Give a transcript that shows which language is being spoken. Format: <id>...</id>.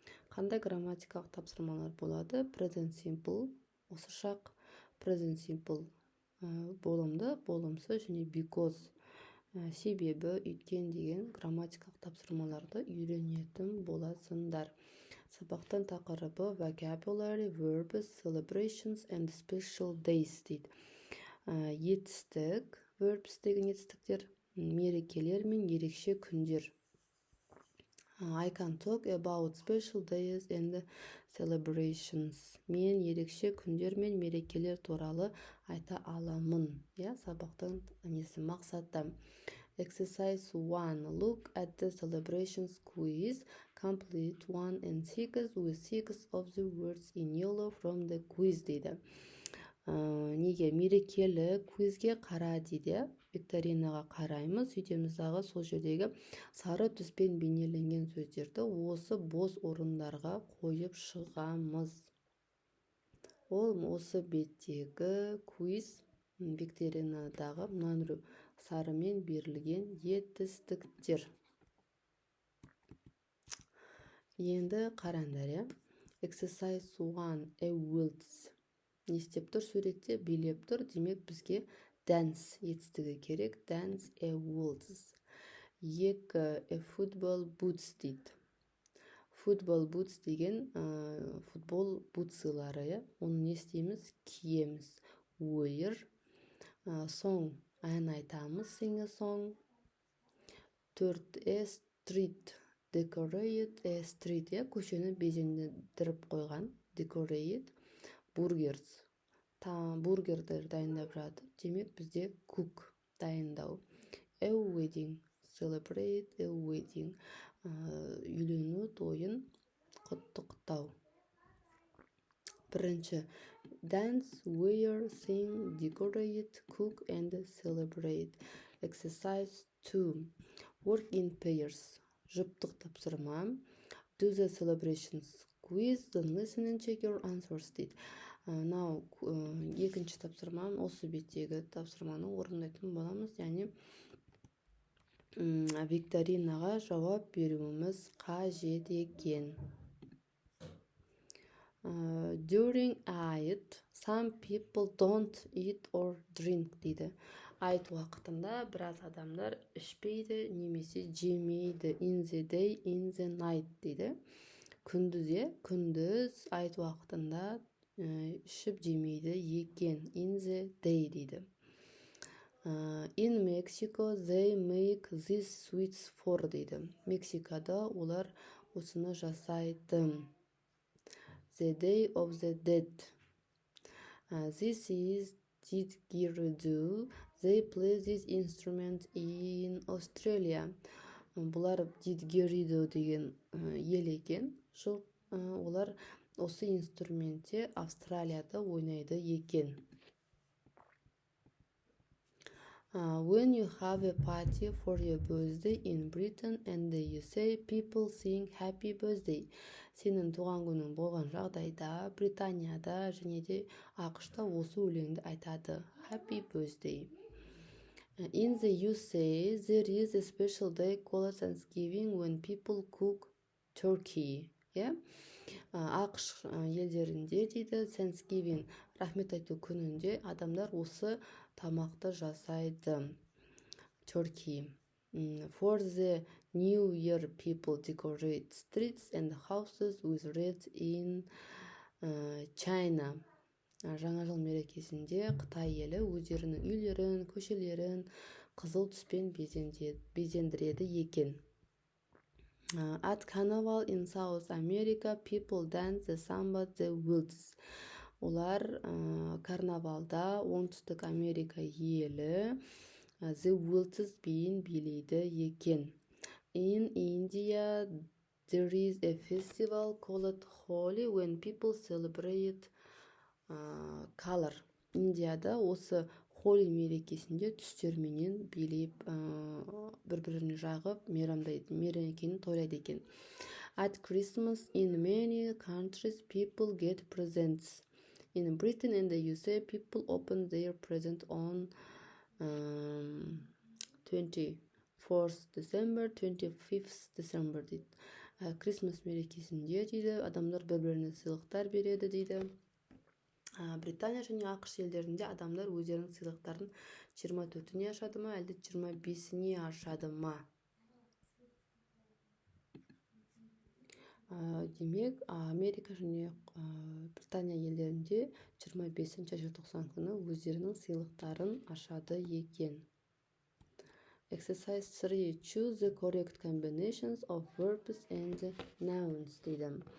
<kk>Қандай грамматикалық тапсырмалар болады?</kk> <en>Present simple,</en> <kk>осы шақ. Present simple болымды, болымсыз және because, себебі, өйткен деген грамматикалық тапсырмаларды үйренетін боласыңдар. Сабақтан тақырыбы</kk> <en>vocabulary, verbs, celebrations and special days</en> <kk>дейді. Етістік, verbs деген етістіктер, мерекелер мен ерекше күндер.</kk> <en>I can talk about special days and celebrations.</en> <kk>Мен ерекше күндер мен мерекелер туралы айта аламын. Сабақтың мақсаты. Exercise 1.</kk> <en>Look at the celebrations quiz. Complete 1 and 6 with 6 of the words in yellow from the quiz</en> <kk>дейді. Неге мерекелі квизге қара дейді. Викторинаға қараймыз. Сөйтеміздағы сол жердегі сары түспен бейнеленген сөздерді осы бос орындарға қойып шығамыз. Ол осы беттегі квиз Викторинадағы мынау сарымен берілген етістіктер. Енді қараңдар.</kk> <en>Exercise 1. A waltz.</en> <kk>Не істеп тұр суретте? Билеп тұр. Демек бізге dance етістігі керек.</kk> <en>Dance a waltz. 2. A football boots дейді. Football boots</en> <kk>деген футбол бутсылары. Оны не істейміз? Киеміз.</kk> <en>Wear. Song.</en> <kk>Ән айтамыз.</kk> <en>Sing a song.</en> <kk>4.</kk> <en>A street. Decorate a street.</en> <kk>Көшені безендіріп қойған.</kk> <en>Decorate. Burgers.</en> <kk>Бургердер дайындап жатыр. Демек бізде cook дайындау.</kk> <en>A wedding. Celebrate a wedding.</en> <kk>Үйлену тойын құттықтау. Бірінші.</kk> <en>Dance, wear, sing, decorate, cook and celebrate. Exercise 2. Work in pairs.</en> <kk>Жұптық тапсырма.</kk> <en>Do the celebrations quiz, then listen and check your answers</en> <kk>дейді. Екінші тапсырмам, осы беттегі тапсырманы орындайтын боламыз. Яғни Викторинаға жауап беруіміз қажет екен.</kk> <en>During Eid, some people don't eat or drink</en> <kk>дейді. Eid уақытында біраз адамдар ішпейді, немесе жемейді.</kk> <en>In the day, in the night</en> <kk>дейді. Күндіз Eid уақытында ішіп жемейді екен.</kk> <en>In the day</en> <kk>дейді.</kk> <en>In Mexico, they make these sweets for дейді.</en> <kk>Мексикада олар осыны жасайды.</kk> <en>The day of the dead. This is didgeridoo. They play this instrument in Australia.</en> <kk>Бұлар didgeridoo деген ел екен. Олар осы инструментте Австралияда ойнайды екен.</kk> <en>When you have a party for your birthday in Britain and the USA, people sing happy birthday.</en> <kk>Сенің туған күнің болған жағдайда, Британияда және де ақшта осы өлеңді айтады.</kk> <en>Happy birthday. In the USA, there is a special day called Thanksgiving when people cook turkey.</en> <kk>ақш елдерінде дейді Thanksgiving, рахмет айту күнінде адамдар осы тамақты жасайды. Turkey.</kk> <en>For the New Year, people decorate streets and houses with red in China.</en> <kk>Жаңа жыл мерекесінде Қытай елі өздерінің үйлерін, көшелерін қызыл түспен безендіреді екен.</kk> <en>At Carnival in South America, people dance the samba the waltz.</en> <kk>Олар карнавалда оңтүстік Америка елі</kk> <en>the waltz</en> <kk>биін билейді екен.</kk> <en>In India, there is a festival called Holi when people celebrate color.</en> <kk>Индияда осы Холи мерекесінде түстерменен билеп бір-біріне жағып мерекені тойлайды екен.</kk> <en>At Christmas in many countries people get presents. In Britain and the USA people open their present on 24th December, 25th December</en> <kk>дейді. Крисмас мерекесінде дейді, адамдар бір-біріне сыйлықтар береді дейді. Британия және ақш елдерінде адамдар өздерінің сыйлықтарын 24-не ашады ма, әлде 25-не ашады ма? Демек, Америка және Британия елдерінде 25 желтоқсан күні өздерінің сыйлықтарын ашады екен.</kk> <en>Exercise 3. Choose the correct combinations of verbs and nouns</en> <kk>дейді.</kk>